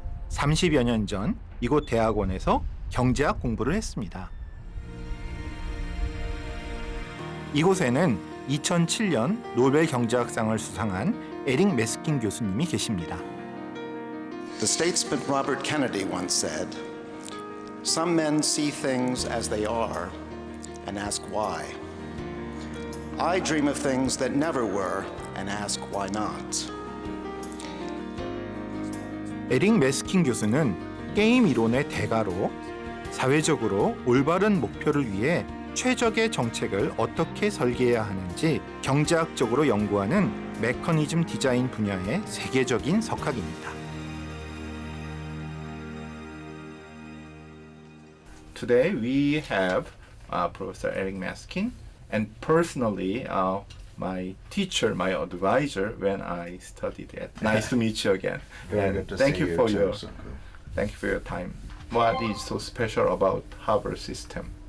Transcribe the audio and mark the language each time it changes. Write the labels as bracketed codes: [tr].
[ko] 30여 년 전 이곳 대학원에서 경제학 공부를 했습니다. 이곳에는 2007년 노벨 경제학상을 수상한 에릭 메스킨 교수님이 계십니다. [en] The statesman Robert Kennedy once said, "Some men see things as they are and ask why. I dream of things that never were and ask why not." [ko] 에릭 메스킨 교수는 게임 이론의 대가로 사회적으로 올바른 목표를 위해 최적의 정책을 어떻게 설계해야 하는지 경제학적으로 연구하는 메커니즘 디자인 분야의 세계적인 석학입니다. [en] Today we have Professor Eric Meskin, and personally my teacher, my advisor when I studied at. Nice to meet you again. And thank you for your time. What is so special about Harvard system?